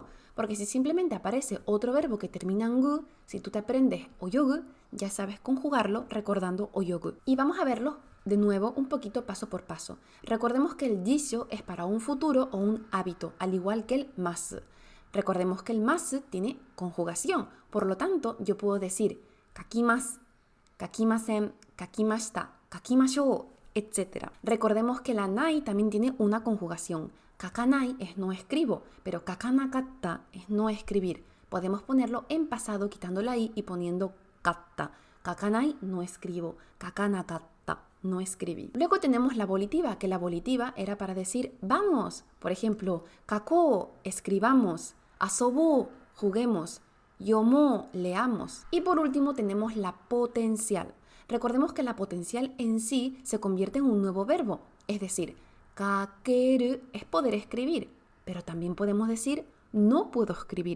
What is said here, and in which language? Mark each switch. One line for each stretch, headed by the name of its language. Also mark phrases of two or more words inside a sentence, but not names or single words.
Spanish: Porque si simplemente aparece otro verbo que termina en gu, si tú te aprendes oyogu, ya sabes conjugarlo recordando oyogu. Y vamos a verlo de nuevo un poquito paso por paso. Recordemos que el jisho es para un futuro o un hábito, al igual que el masu. Recordemos que el masu tiene conjugación, por lo tanto yo puedo decir
Japanese: 書きます、書きません、書きました、書きましょう,
Spanish: etc. Recordemos que la nai también tiene una conjugación. Kakanai es no escribo, pero kakanakatta es no escribir. Podemos ponerlo en pasado quitando la i y poniendo katta. Kakanai no escribo, kakanakatta no escribí. Luego tenemos la volitiva, que la volitiva era para decir vamos. Por ejemplo, kakou, escribamos, asobou, juguemos, yomo, leamos. Y por último tenemos la potencial. Recordemos que la potencial en sí se convierte en un nuevo verbo, es decir, kakeru es poder escribir, pero también podemos decir no puedo escribir.